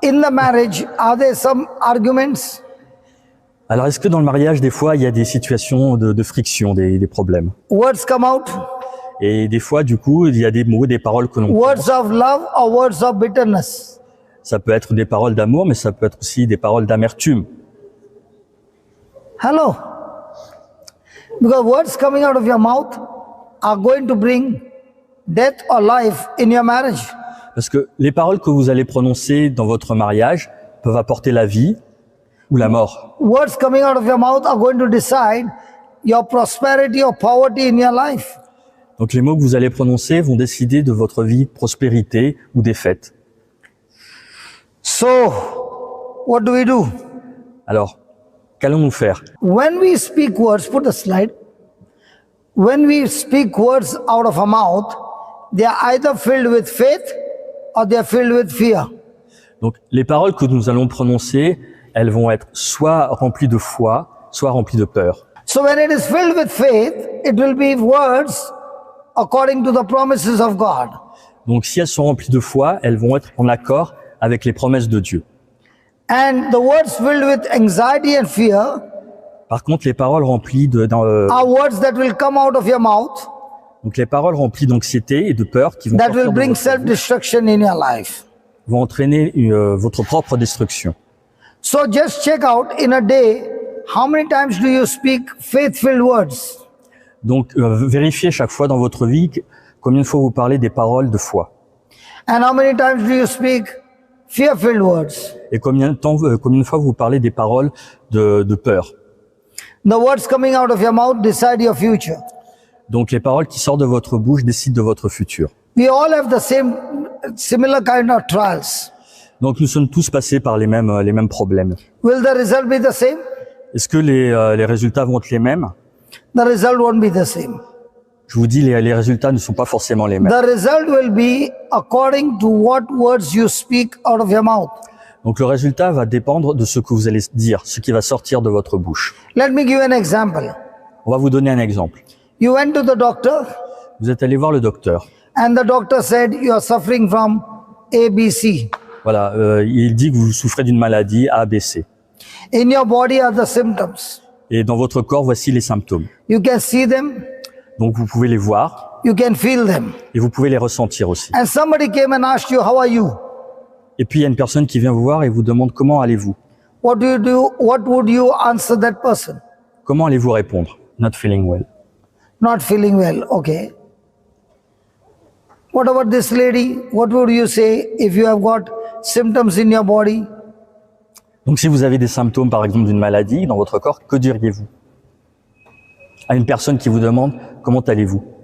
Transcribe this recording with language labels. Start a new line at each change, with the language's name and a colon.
English: in the marriage, are there some arguments?
French: alors est-ce que dans le mariage, des fois, il y a des situations de friction, des problèmes?
English: Words come out?
French: Et des fois, du coup, il y a des mots, des paroles que l'on...
English: Words of love or words of bitterness?
French: Ça peut être des paroles d'amour, mais ça peut être aussi des paroles d'amertume.
English: Hello? Because words coming out of your mouth are going to bring death or life in your marriage.
French: Parce que les paroles que vous allez prononcer dans votre mariage peuvent apporter la vie ou la mort.
English: Words coming out of your mouth are going to decide your prosperity or poverty in your life.
French: Donc les mots que vous allez prononcer vont décider de votre vie, prospérité ou défaite.
English: So, what do we do?
French: Alors, qu'allons-nous faire?
English: When we speak words, put a slide. When we speak words out of our mouth, they are either filled with faith or they are filled with fear.
French: Donc les paroles que nous allons prononcer, elles vont être soit remplies de foi, soit remplies de peur.
English: So when it is filled with faith, it will be words according to the promises of God.
French: Donc si elles sont remplies de foi, elles vont être en accord avec les promesses de Dieu.
English: And the words filled with anxiety and fear
French: Par contre, les paroles remplies
English: are words that will come out of your mouth
French: donc les paroles remplies d'anxiété et de peur qui vont,
English: that
French: sortir
English: will
French: de
English: bring
French: votre bouche
English: self-destruction in your life.
French: vont entraîner votre propre destruction.
English: So just check out in a day, how many times do you speak faith-filled words?
French: Donc vérifiez chaque fois dans votre vie combien de fois vous parlez des paroles de foi
English: And how many times do you speak fear-filled words?
French: et combien de fois vous parlez des paroles de peur.
English: The words coming out of your mouth decide your future.
French: Donc les paroles qui sortent de votre bouche décident de votre futur.
English: We all have the similar kind of trials.
French: Donc nous sommes tous passés par les mêmes problèmes.
English: Will the result be the same?
French: Est-ce que les résultats vont être les mêmes?
English: The result won't be the same.
French: Je vous dis, les résultats ne sont pas forcément les mêmes.
English: The result will be according to what words you speak out of your mouth.
French: Donc le résultat va dépendre de ce que vous allez dire, ce qui va sortir de votre bouche.
English: Let me give an example.
French: On va vous donner un exemple.
English: You went to the doctor
French: Vous êtes allé voir le docteur.
English: and the doctor said you are suffering from ABC.
French: Voilà, il dit que vous souffrez d'une maladie ABC.
English: In your body are the symptoms.
French: Et dans votre corps, voici les symptômes.
English: You can see them,
French: Donc vous pouvez les voir
English: you can feel them.
French: et vous pouvez les ressentir aussi.
English: And somebody came and asked you, how are you?
French: Et puis il y a une personne qui vient vous voir et vous demande comment allez-vous?
English: What do you do? What would you answer that person?
French: Comment allez-vous répondre?
English: Not feeling well. Not feeling well, okay. What about this lady? What would you say if you have got symptoms in your body?
French: Donc si vous avez des symptômes par exemple d'une maladie dans votre corps, que diriez-vous à une personne qui vous demande comment allez-vous?